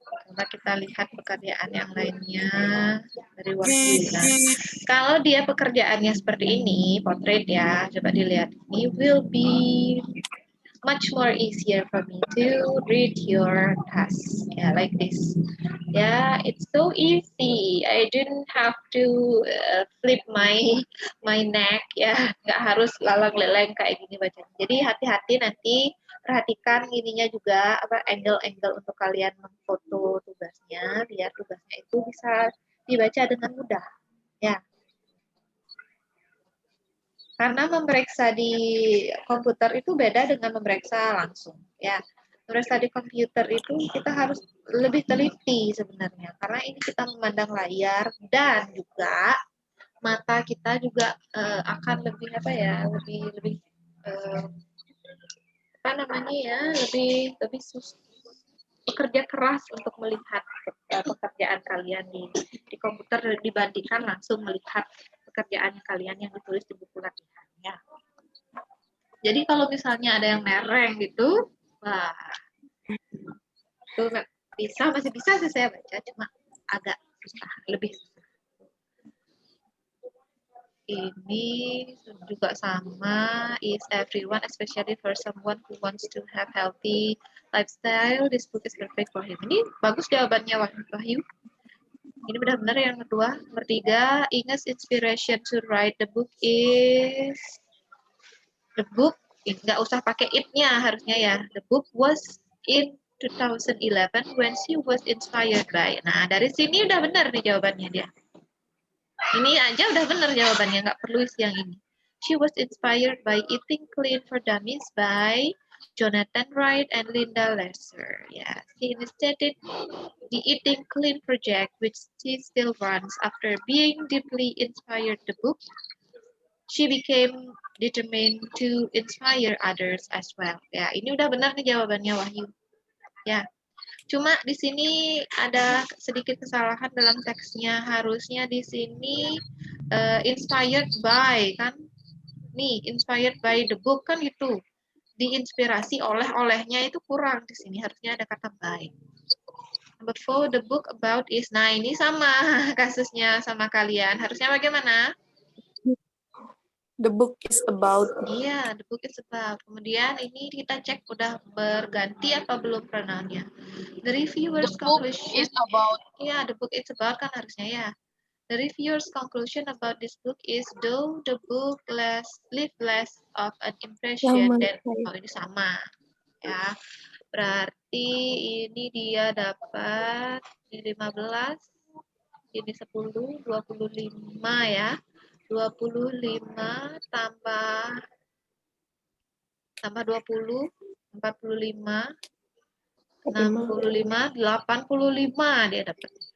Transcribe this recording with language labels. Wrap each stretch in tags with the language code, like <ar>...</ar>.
<id>Coba kita lihat pekerjaan yang lainnya dari Wahyu. Nah, kalau dia pekerjaannya seperti ini, potret ya, coba dilihat. Ini</id> <en>will be much more easier for me to read your task. Yeah, like this. Yeah, it's so easy. I didn't have to flip my neck.</en> <id>Ya, nggak harus lalang leleng kayak gini bacanya. Jadi hati-hati nanti perhatikan ininya juga apa angle-angle untuk kalian memfoto tugasnya biar tugasnya itu bisa dibaca dengan mudah. Ya. Karena memeriksa di komputer itu beda dengan memeriksa langsung, ya. Memeriksa di komputer itu kita harus lebih teliti sebenarnya, karena ini kita memandang layar dan juga mata kita juga akan lebih apa ya, lebih apa namanya ya, lebih bekerja keras untuk melihat pekerjaan kalian di komputer dibandingkan langsung melihat pekerjaan kalian yang ditulis di buku latihan ya. Jadi kalau misalnya ada yang mereng gitu, wah, itu masih bisa sih saya baca, cuma agak susah, lebih susah. Ini juga sama,</id> <en>is everyone, especially for someone who wants to have healthy lifestyle, this book is perfect for him.</en> <id>Ini bagus jawabannya Wahyu. Ini benar-benar yang kedua. Nomor 3,</id> <en>Inga's inspiration to write the book is the book,</en> <id>nggak usah pakai it-nya harusnya ya.</id> <en>The book was in 2011 when she was inspired by.</en> <id>Nah, dari sini udah benar nih jawabannya dia. Ini aja udah benar jawabannya, nggak perlu isi yang ini.</id> <en>She was inspired by Eating Clean for Dummies by Jonathan Wright and Linda Lesser. Yeah, she initiated the Eating Clean project, which she still runs. After being deeply inspired the book, she became determined to inspire others as well.</en> <id>Ya, ini udah benar nih jawabannya Wahyu. Ya. Cuma di sini ada sedikit kesalahan dalam teksnya. Harusnya di sini</id> <en>inspired by</en> <id>kan. Nih,</id> <en>inspired by the book</en> <id>kan gitu. Diinspirasi oleh-olehnya itu kurang di sini. Harusnya ada kata by.</id> <en>Number 4, the book about is.</en> <id>Nah, ini sama kasusnya sama kalian. Harusnya bagaimana?</id> <en>The book is about.</en> <id>Iya,</id> <en>the book is about.</en> <id>Kemudian ini kita cek udah berganti apa belum pronounnya.</id> <en>The reviewer's conclusion Is about. yeah, the book is about</en> <id>kan harusnya ya.</id> <en>The reviewer's conclusion about this book is though the book leave less of an impression than</en> <id>oh ini sama ya. Berarti ini dia dapat ini 15, ini 10, 25 ya. 25 tambah 20, 45, 65, 85 dia dapat.</id>